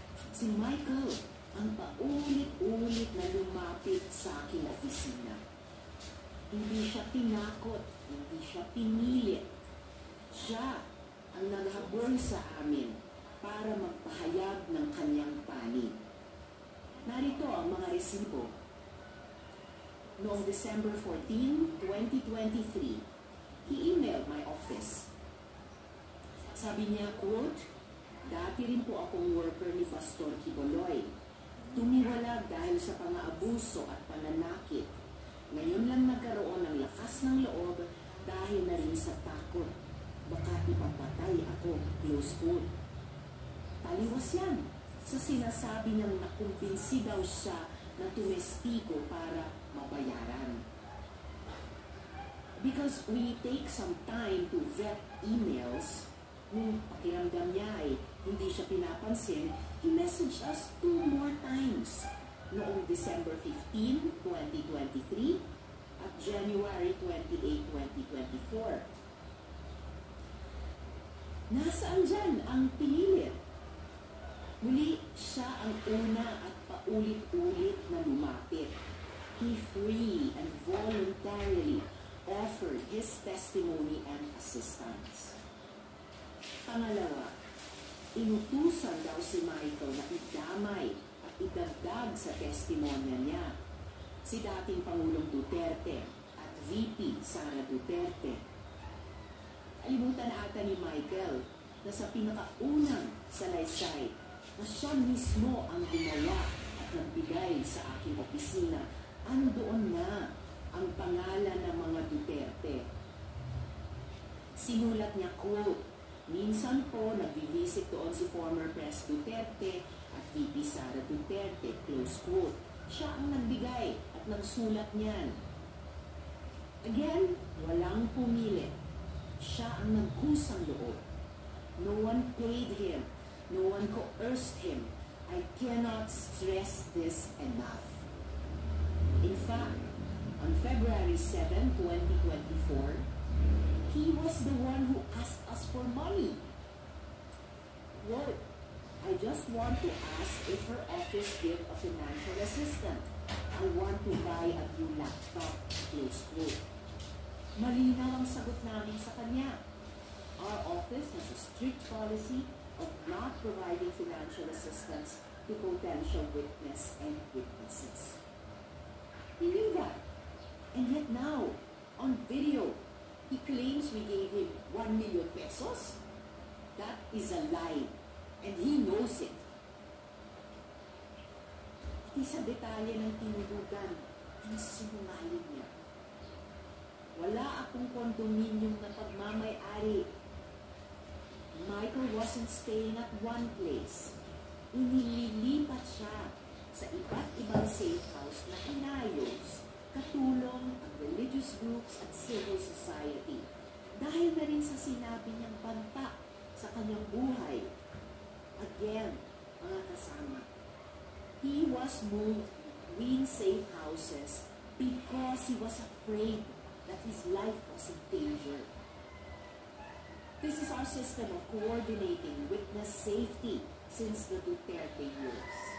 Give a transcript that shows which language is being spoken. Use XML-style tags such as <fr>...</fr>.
<tl>Si Michael ang paulit-ulit na lumapit sa aking opisina. Hindi siya tinakot, hindi siya pinilit. Siya ang naghabol sa amin para magpahayag ng kanyang panig. Narito ang mga resibo. Noong</tl> <en>December 14, 2023, he emailed my office.</en> <tl>Sabi niya, quote, "Dati rin po akong worker ni Pastor Kiboloy. Tumiwalag dahil sa pang-aabuso at pananakit. Ngayon lang nagkaroon ng lakas ng loob dahil na rin sa takot. Baka ipapatay ako," close quote. Taliwas yan sa sinasabi niyang nakumbinsi daw siya na tumestigo para mabayaran.</tl> <en>Because we take some time to vet emails,</en> <tl>nung pakiramdam niya ay hindi siya pinapansin,</tl> <en>he messaged us 2 more times.</en> <tl>Noong December 15, 2023 at January 28, 2024. Nasaan dyan ang pinilit? Muli, siya ang una at paulit-ulit na lumapit.</tl> <en>He freely and voluntarily offered his testimony and assistance.</en> <tl>Pangalawa, inutusan daw si Michael na idamay at idagdag sa testimonya niya si dating Pangulong Duterte at VP Sara Duterte. Kalimutan ata ni Michael na sa pinakaunang salaysay na siya mismo ang gumawa at nagbigay sa aking opisina, andoon na ang pangalan ng mga Duterte. Sinulat niya, quote, "Minsan po nag-visit doon si former Pres Duterte at VP Sara Duterte," close quote. Siya ang nagbigay at nagsulat niyan. Again, walang pumilit. Siya ang nagkusang loob.</tl> <en>No one paid him. No one coerced him. I cannot stress this enough. In fact, on February 7, 2024, he was the one who asked us for money. Quote, "I just want to ask if her office give a financial assistant. I want to buy a new laptop," close quote.</en> <tl>Malinaw ang sagot namin sa kanya.</tl> <en>Our office has a strict policy of not providing financial assistance to potential witness and witnesses. He knew that. And yet now, on video, he claims we gave him 1 million pesos. That is a lie. And he knows it.</en> <tl>Pati sa detalye ng tinulugan, ang sinungaling niya. Wala akong kondominium na pagmamay-ari.</tl> <en>Michael wasn't staying at one place.</en> <tl>Inililipat siya sa iba't ibang safe house na inayos, katulong ang religious groups at civil society. Dahil na rin sa sinabi niyang banta sa kanyang buhay.</tl> <en>Again,</en> <tl>mga kasama,</tl> <en>he was moved between safe houses because he was afraid that his life was in danger. This is our system of coordinating witness safety since the Duterte years.</en>